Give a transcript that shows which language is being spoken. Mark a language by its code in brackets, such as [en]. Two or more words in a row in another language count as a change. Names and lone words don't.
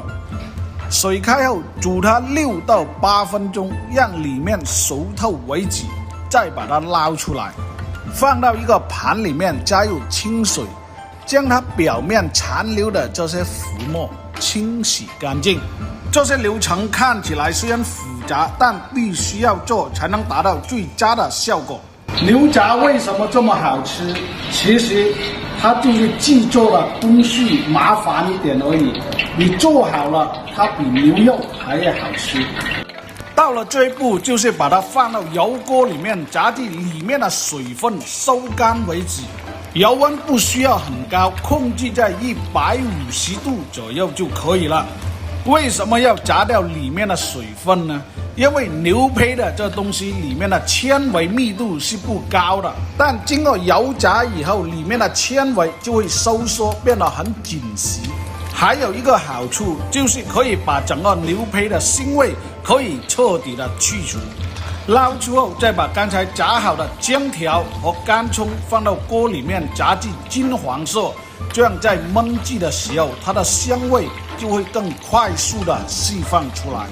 [zh] 水開後煮它6到8分鐘，讓裡面熟透為止，再把它撈出來，放到一個盤裡面，加入清水，將它表面殘留的這些浮沫清洗乾淨。這些流程看起來雖然複雜，但必須要做才能達到最佳的效果。牛雜為什麼這麼好吃？其實它就是製作的工序麻煩一點而已，你做好了，它比牛肉還要好吃。到了這一步，就是把它放到油鍋裡面，炸至裡面的水分收乾為止。油溫不需要很高，控制在150度左右就可以了。為什麼要炸掉裡面的水分呢？因為牛胚的這東西裡面的纖維密度是不高的，但經過油炸以後，裡面的纖維就會收縮，變得很緊實。還有一個好處就是可以把整個牛胚的腥味可以徹底的去除。撈出後，再把剛才炸好的薑條和乾蔥放到鍋裡面炸至金黃色，這樣在燜製的時候，它的香味就會更快速的釋放出來。